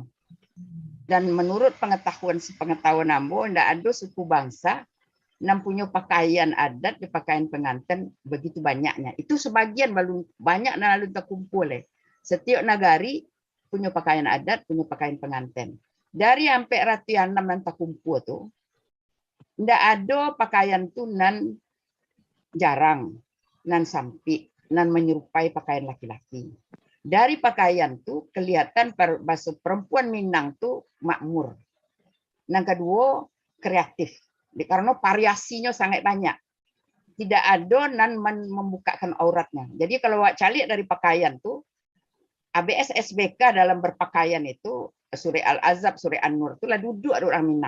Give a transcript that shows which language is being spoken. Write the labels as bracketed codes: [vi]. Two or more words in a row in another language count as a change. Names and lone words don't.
[id] Dan menurut sepengetahuan Ambo, tidak ada suku bangsa yang punya pakaian adat, pakaian pengantin begitu banyaknya. Itu sebagian belum banyak dan lalu terkumpul. Setiap nagari punya pakaian adat, punya pakaian pengantin. Dari sampai ratusan yang terkumpul tuh, tidak ada pakaian tuh [min] nan jarang, nan sampik, [id] nan menyerupai pakaian laki-laki. Dari pakaian tuh kelihatan bahasa perempuan Minang tuh makmur. Yang kedua kreatif, karena variasinya sangat banyak. Tidak ada nan membukakan auratnya. Jadi [min] kalau wak calik [id] dari pakaian tuh, ABS SBK dalam berpakaian itu Surah Al-Azab, Surah An-Nur itulah duduk ada orang Minang.